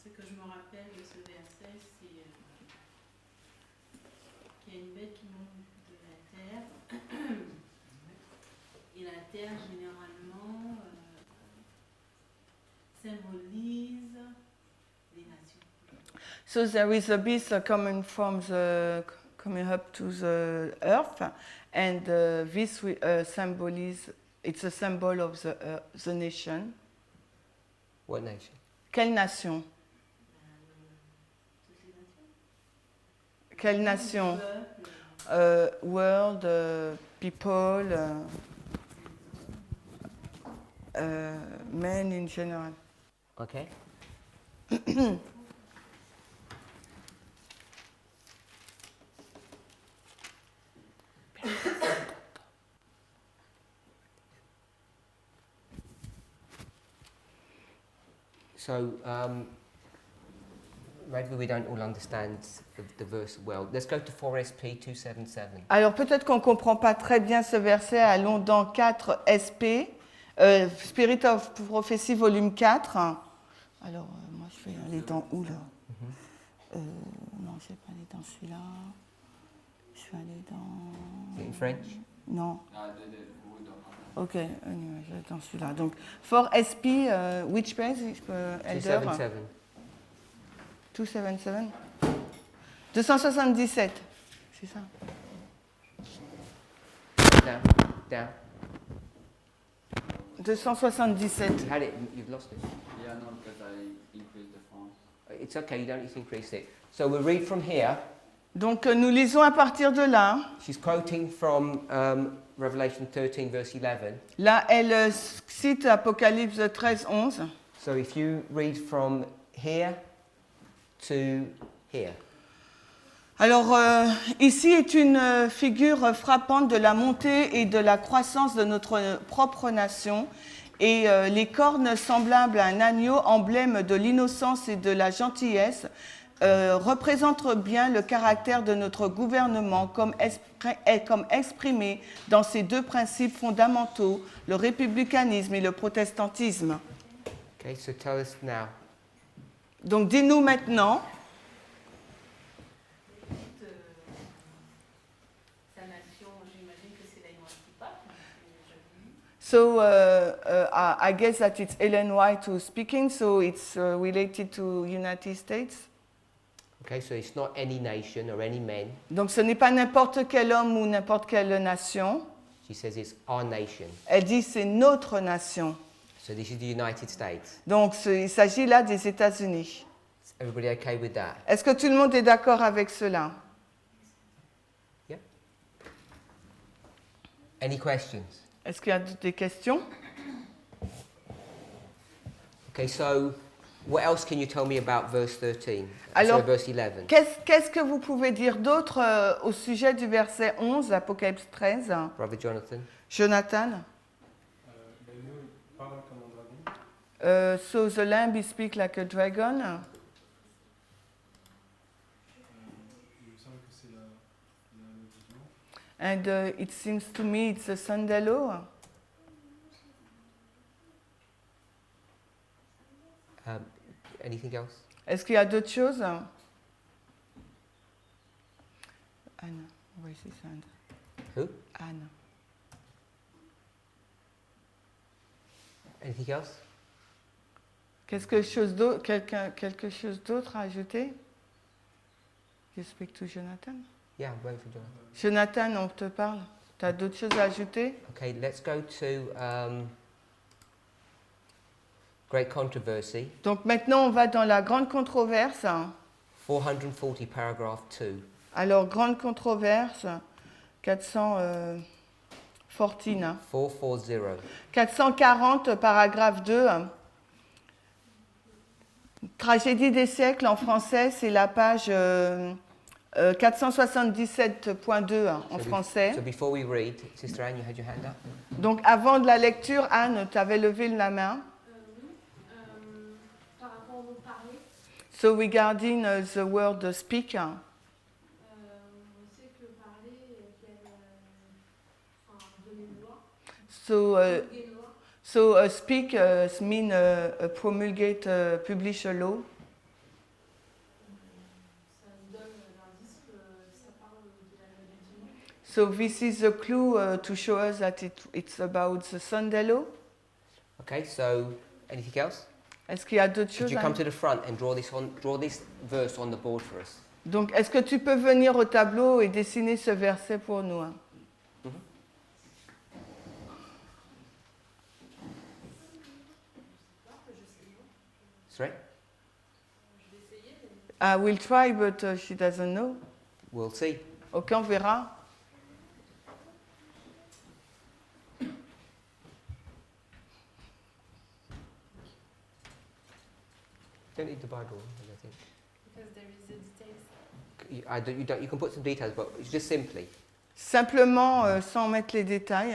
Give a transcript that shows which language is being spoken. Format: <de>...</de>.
<fr>me rappelle de ce verset, c'est qu'il y a une bête qui monte de la terre. Et la terre, généralement, symbolise les nations.</fr> <en>So there is a beast coming up to the earth, and this symbolize. It's a symbol of the nation. What nation?</en> <fr>Quelle nation? Toutes les nations. Quelle nation? Peuple,</fr> <en>World, people, men in general. Okay. So, maybe we don't all understand the verse well. Let's go to 4SP 277.</en> <fr>Alors peut-être qu'on ne comprend pas très bien ce verset, allons dans 4 SP, Spirit of Prophecy, volume 4. Alors moi je vais aller dans où là? Non, je ne vais pas aller dans celui-là. Je vais aller dans...</fr> <en>In French?</en> <fr>Non.</fr> <en>we don't have that.</en> <fr>Ok,</fr> <en>anyway,</en> <fr>je vais dans celui-là. Donc</fr> <en>4SP, which page, Elder? 277.</en> <fr>277 277, c'est ça.</fr> <en>Down, down. 277. You had it, you've lost it. Yeah, no, because I increased the font. It's okay, you don't need to increase it. So we'll read from here.</en> <fr>Donc nous lisons à partir de là.</fr> <en>She's quoting from Revelation 13, verse 11.</en> <fr>Là, elle cite Apocalypse 13, 11.</fr> <en>So if you read from here to here.</en> <fr>Alors, ici est une figure frappante de la montée et de la croissance de notre propre nation. Et les cornes semblables à un agneau, emblème de l'innocence et de la gentillesse, représentent bien le caractère de notre gouvernement comme exprimé dans ces deux principes fondamentaux, le républicanisme et le protestantisme.</fr> <en>Okay, so tell us now.</en> <fr>Donc, dis-nous maintenant. sa nation, j'imagine que c'est la Noire qui</fr> <en>So I guess that it's Ellen White who's speaking, so it's related to United States. Okay, so it's not any nation or any men.</en> <fr>Donc ce n'est pas n'importe quel homme ou n'importe quelle nation.</fr> <en>She says it's our nation.</en> <fr>Elle dit c'est notre nation.</fr> <en>So this is the United States.</en> <fr>Donc il s'agit là des États-Unis.</fr> <en>Is everybody okay with that?</en> <fr>Est-ce que tout le monde est d'accord avec cela?</fr> <en>Yeah? Any questions?</en> <fr>Est-ce qu'il y a des questions?</fr> <en>Okay, so what else can you tell me about verse 13?</en> <fr>Alors,</fr> <en>Sorry, verse 11.</en> <fr>Qu'est-ce que vous pouvez dire d'autre au sujet du verset 11, Apocalypse 13?</fr> <en>Brother Jonathan? Jonathan?</en> <fr>L'agneau parle comme un dragon.</fr> <en>So the lamb he speak like a dragon.</en> <fr>Il me semble que c'est la vision.</fr> <en>And it seems to me it's a sandalo. Anything else?</en> <fr>Est-ce qu'il y a d'autres choses?</fr> <en>Anne, where is this hand? Who? Anne. Anything else? Quelque chose d'autre à ajouter? You speak to Jonathan? Yeah, I'm waiting for Jonathan.</en> <fr>Jonathan, on te parle. Tu as d'autres choses à ajouter?</fr> <en>Okay, let's go to Great Controversy,</en> <fr>Donc maintenant, on va dans la grande controverse.</fr> <en>440, paragraph 2.</en> <fr>Alors, grande controverse, 414. 440. 440, paragraphe 2. Tragédie des siècles en français, c'est la page 477.2 en français.</fr> <en>So before we read, Sister Anne, you had your hand up?</en> <fr>Donc avant de la lecture, Anne, tu avais levé la main. Oui. Par rapport au mot parler,</fr> <en>So regarding the word speak.</en> <fr>on sait que parler, il y a donner une loi,</fr> <en>So,</en> <fr>promulguer une loi.</fr> <en>speak mean promulgate, publish a law. So this is the clue to show us that it's about the Sandalo. Okay, so anything else?</en> <fr>Est-ce qu'il y a d'autres</fr> <en>Could</en> <fr>choses?</fr> <en>you</en> <fr>hein?</fr> <en>come to the front and draw this verse on the board for us?</en> <fr>Donc, est-ce que tu peux venir au tableau et dessiner ce verset pour nous? Hein?</fr> <en>Sorry? I will try, but she doesn't know. We'll see.</en> <fr>Ok, on verra.</fr> <en>Don't need the Bible, I think. Because there is the details. You can put some details, but it's just simply.</en> <fr>Simplement, sans mettre les détails.</fr>